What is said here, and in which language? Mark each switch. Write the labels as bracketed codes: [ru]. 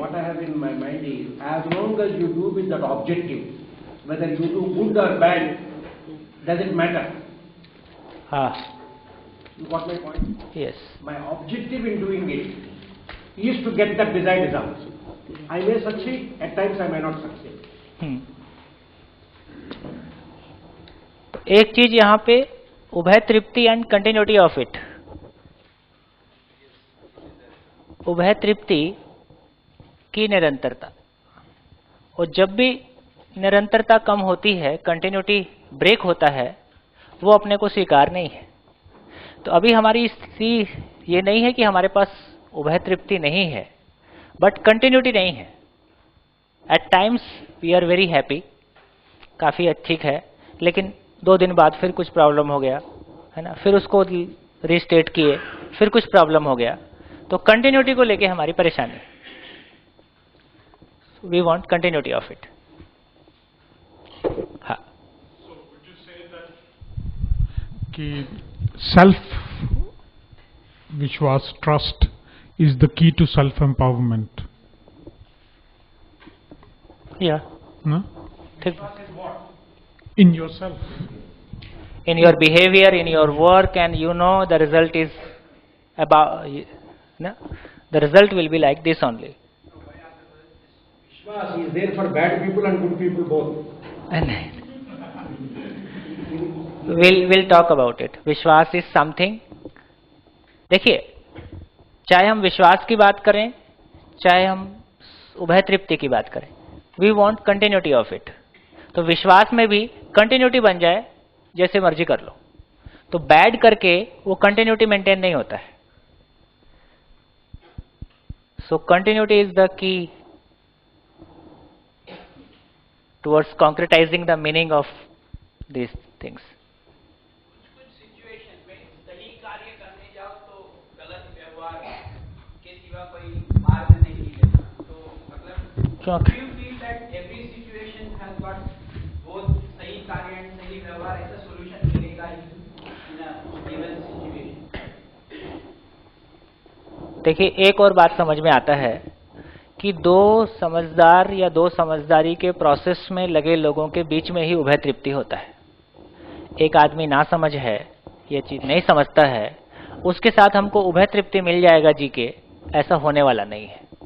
[en] What I have in my mind is, as long as you do with that objective, whether you do good or bad, doesn't matter. You got my point? Yes. My objective in doing it is to get that desired result. I may succeed, at times I may not succeed. [hi] एक चीज यहाँ पे उभय तृप्ति [en] And continuity of it. [hi] उभय तृप्ति की निरंतरता, और जब भी निरंतरता कम होती है, कंटिन्यूटी ब्रेक होता है, वो अपने को स्वीकार नहीं है। तो अभी हमारी स्थिति ये नहीं है कि हमारे पास उभय तृप्ति नहीं है, बट कंटिन्यूटी नहीं है। [en] at times we are very happy, [hi] काफी ठीक है, लेकिन 2 दिन बाद फिर कुछ प्रॉब्लम हो गया, है ना? फिर उसको रीस्टेट किए, फिर कुछ प्रॉब्लम हो गया। तो कंटिन्यूटी को लेके हमारी परेशानी, [en] We want continuity of it. [hi] हाँ, [en] कि सेल्फ विश्वास, trust is the key to self empowerment. Yeah. No? [hi] ठीक, [en] In yourself. in your behavior, in your work, and you know the result is about, no? The result will be like this only. Vishwas is there for bad people and good people both. And we'll talk about it. विश्वास is something. [hi] देखिए, चाहे हम विश्वास की बात करें, चाहे हम उभय तृप्ति की बात करें, [en] we want continuity of it. [hi] तो विश्वास में भी कंटिन्यूटी बन जाए, जैसे मर्जी कर लो, तो बैड करके वो कंटिन्यूटी मेंटेन नहीं होता है. [en] So continuity is the key towards concretizing the meaning of these things. [hi] कुछ सिचुएशन में सही कार्य करने जाओ तो गलत व्यवहार के सिवा कोई मार्ग नहीं मिलेगा. [en] तो मतलब do you feel that every situation has got both सही कार्य and सही व्यवहार, [hi] ऐसा solution मिलेगा ही [en] in a given situation? [hi] देखिए, एक और बात समझ में आता है कि दो समझदार या दो समझदारी के प्रोसेस में लगे लोगों के बीच में ही उभय तृप्ति होता है. एक आदमी ना समझ है, ये चीज नहीं समझता है, उसके साथ हमको उभय तृप्ति मिल जाएगा जी के, ऐसा होने वाला नहीं है.